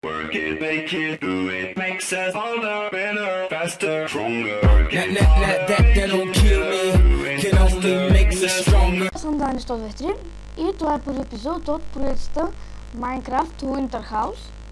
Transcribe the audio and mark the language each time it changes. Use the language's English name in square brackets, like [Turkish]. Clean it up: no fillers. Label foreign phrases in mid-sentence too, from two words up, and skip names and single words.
[English] work it, make it, do it. Makes us harder, better, faster, stronger. That don't kill me, can only make me stronger. [Bulgarian] Аз съм Дани 123 и това е първи епизод от проекта Minecraft Winter House.